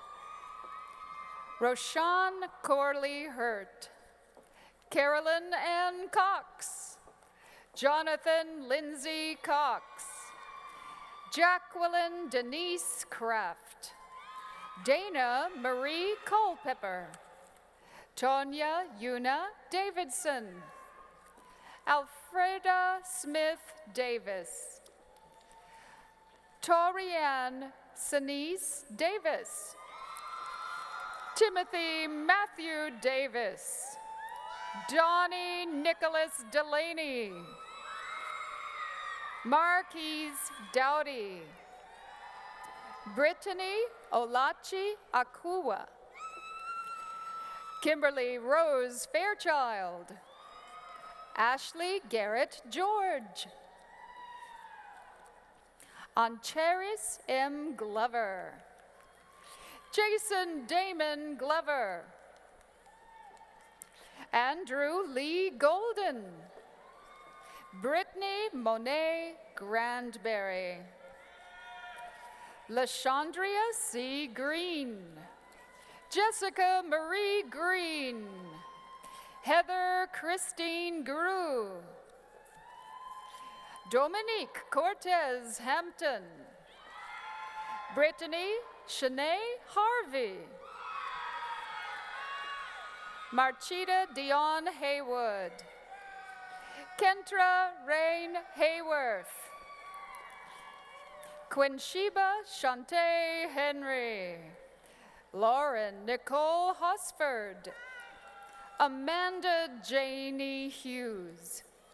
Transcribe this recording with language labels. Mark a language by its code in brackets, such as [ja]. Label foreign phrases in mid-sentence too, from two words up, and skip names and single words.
[en] Roshan Corley Hurt, Carolyn Ann Cox, Jonathan Lindsay Cox, Jacqueline Denise Kraft, Dana Marie Culpepper, Tonya Yuna Davidson, Alfreda Smith Davis, Torianne Sinise Davis, Timothy Matthew Davis, Donnie Nicholas Delaney, Marquise Dowdy, Brittany Olachi Akua, Kimberly Rose Fairchild, Ashley Garrett George, Ancharis M. Glover, Jason Damon Glover, Andrew Lee Golden, Brittany Monet Grandberry, LaShondria C. Green, Jessica Marie Green, Heather Christine Grew, Dominique Cortez Hampton, Brittany Shanae Harvey, Marchita Dion Haywood, Kentra Rain Hayworth, Quinsheba Shantae Henry, Lauren Nicole Hosford, Amanda Janie Hughes,